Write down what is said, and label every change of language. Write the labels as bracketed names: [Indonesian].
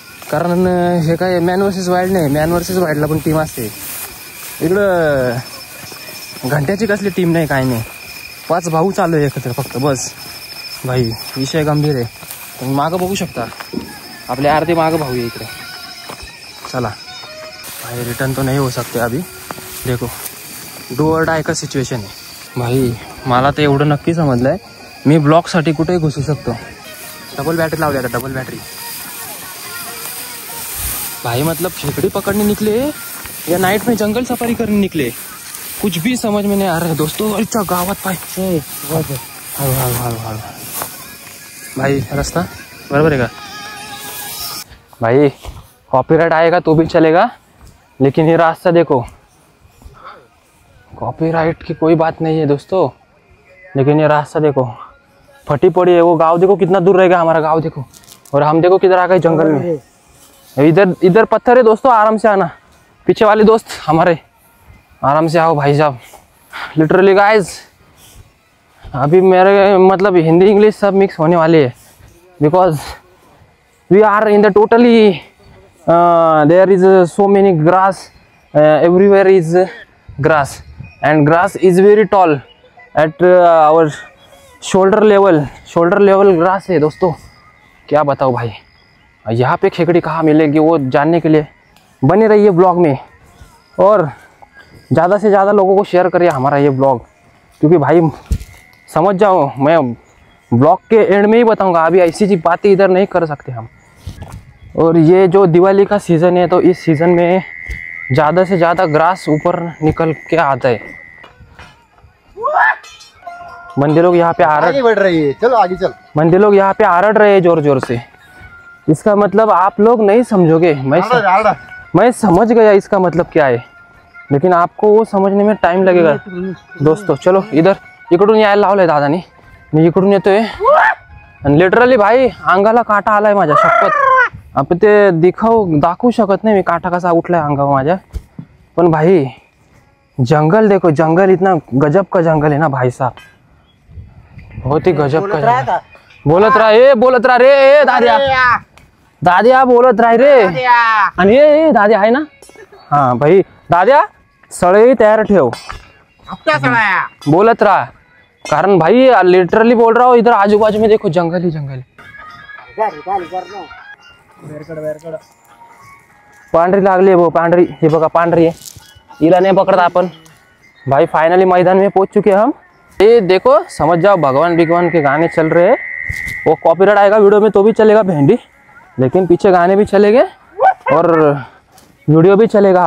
[Marathi] कारण हे काय मॅन वर्सेस वाईल्ड नाही, मॅन वर्सेस वाईल्डला पण टीम असते, इकडं घंट्याची कसली टीम नाही, काय नाही, 5 भाऊ चालू आहे एकत्र फक्त, बस भाई। विषय गंभीर आहे, तुम्ही मागं बघू शकता, आपले अर्धे मागं भाऊ आहे इकडे। [Hindi] चला भाई, रिटर्न तो नहीं हो सकते अभी, देखो डू और डाय का सिच्युएशन आहे भाई। [Marathi] मला तर एवढं नक्की समजलंय, मी ब्लॉगसाठी कुठेही घुसू शकतो। डबल बॅटरी लावली आता, डबल बॅटरी भाई। [Hindi] मतलब खेकड़ी पकड़ने निकले या नाइट में जंगल सफारी करने निकले, कुछ भी समझ में नहीं आ रहा है दोस्तों। अच्छा गावात पाय, हळू भाई, रास्ता बराबर है का भाई? कॉपीराइट आएगा तो भी चलेगा, लेकिन ये रास्ता देखो, कॉपीराइट की कोई बात नहीं है दोस्तों, लेकिन ये रास्ता देखो, फटी पड़ी है। वो गांव देखो कितना दूर रहेगा हमारा गांव देखो, और हम देखो किधर आ गए जंगल में। इधर पत्थर है दोस्तों, आराम से आना। पीछे वाले दोस्त हमारे आराम से आओ भाई साहब। लिटरली गाइस अभी मेरे मतलब हिंदी इंग्लिश सब मिक्स होने वाली है, [English] because we are in the totally there is so many grass, everywhere is grass, and grass is very tall at our shoulder level [Hindi] grass है दोस्तों। क्या बताओ भाई, यहाँ पे खेकड़ी कहाँ मिलेगी वो जानने के लिए बने रहिए ब्लॉग में, और ज़्यादा से ज़्यादा लोगों को शेयर करिए हमारा ये ब्लॉग, क्योंकि भाई समझ जाओ, मैं ब्लॉग के एंड में ही बताऊंगा, अभी ऐसी चीज बातें इधर नहीं कर सकते हम। और ये जो दिवाली का सीज़न है, तो इस सीज़न में ज्यादा से ज्यादा ग्रास ऊपर निकल के आता है। बंदे लोग यहाँ पे आगे बढ़ रही है, चलो आगे चल। बंदे लोग यहाँ पे आरड़ रहे हैं जोर जोर से। इसका मतलब आप लोग नहीं समझोगे, मैं समझ गया इसका मतलब क्या है, लेकिन आपको वो समझने में टाइम लगेगा दोस्तों। [Marathi] चलो इधर इकडून यायला लावलंय दादानी, मी इकडून येतोय आणि लिटरली भाई अंगाला काटा आलाय माझ्या, शपथ। आपण ते दाखवू शकत नाही मी काटा कसा उठलाय अंगावर माझ्या, पण भाई [Hindi] जंगल देखो, जंगल इतना गजब का जंगल है ना भाई साहब, बहुत ही गजब का जंगल। [Marathi] बोलत रहा रे दाद्या बोलत राह रे। आणि ये दाद्या आहे ना, हा भाई दाद्या सळे तयार ठेव, बोलत राहा, कारण भाई लिटरली [Hindi] बोल रहा हूँ, इधर आजू बाजू में देखो जंगल ही जंगल। पांढरी लागली है वो, पांढरी, हे बघा पांढरी है, हिला नहीं पकड़ता अपन। भाई फाइनली मैदान में पहुंच चुके हैं हम। ये देखो समझ जाओ, भगवान बिगवान के गाने चल रहे हैं। वो कॉपीराइट आएगा वीडियो में तो भी चलेगा भेंडी, लेकिन पीछे गाने भी चलेंगे और वीडियो भी चलेगा।